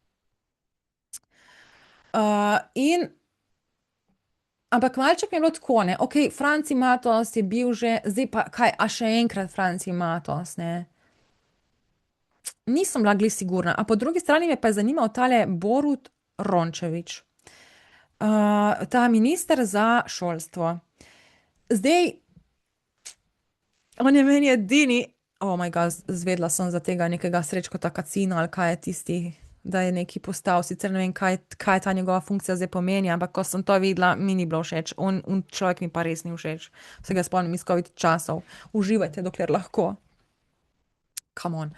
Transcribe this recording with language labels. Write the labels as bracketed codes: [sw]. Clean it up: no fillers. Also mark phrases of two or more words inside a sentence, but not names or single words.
[sl] Ampak malček mi je bilo tako, ne, ok, Franci Matos je bil že, zdaj pa kaj, a še enkrat Franci Matos, ne. Nisem bila glih sigurna, a po drugi strani me pa je zanimal tale Borut Rončević. Ta minister za šolstvo. Zdaj, on je meni edini, [en] oh my god, [sl] zvedla sem za tega nekega Srečkota Kacina, ali kaj je tisti da je neki postal, sicer ne vem, kaj ta njegova funkcija zdaj pomeni, ampak ko sem to videla, mi ni bilo všeč. Človek mi pa res ni všeč. Se ga spomnim iz COVID časov. Uživajte, dokler lahko. [en] Come on.